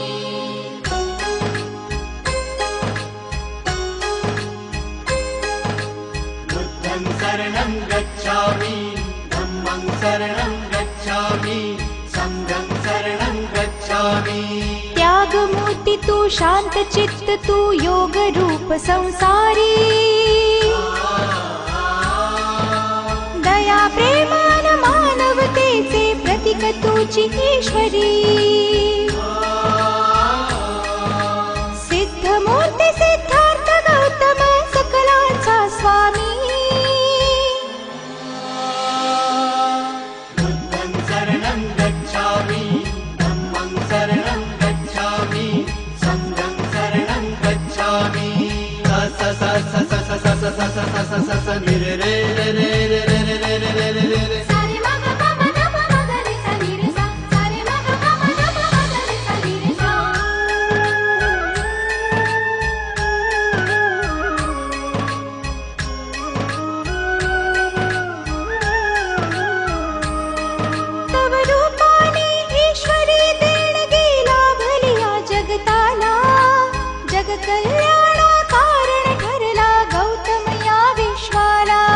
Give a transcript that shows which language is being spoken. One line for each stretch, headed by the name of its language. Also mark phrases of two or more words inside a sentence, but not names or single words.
Pali: बुद्धं शरणं गच्छामि धम्मं शरणं गच्छामि संघं शरणं गच्छामि।
Marathi: त्यागमूर्ति तू शांत चित्त तू योग रूप संसारी दया प्रेमान मानवतेचे प्रतीक तुझी ईश्वरी। सिद्ध मूर्ती सिद्धार्थ गौतम सकलांचा स्वामी।
Pali: बुद्धं शरणं गच्छामि धम्मं शरणं गच्छामि संघं शरणं गच्छामि। स स स स स स स स स स स स नि रे रे रे रे रे रे रे रे रे रे रे रे। सारे मग पम नम मग रे सा नि रे सा सारे मग पम नम मग रे सा नि रे सा।
Marathi: तव रूपाने ईश्वरी देणगी लाभलिया जगताला जग कल्याणा कारण ठरला गौतम या विश्वाला।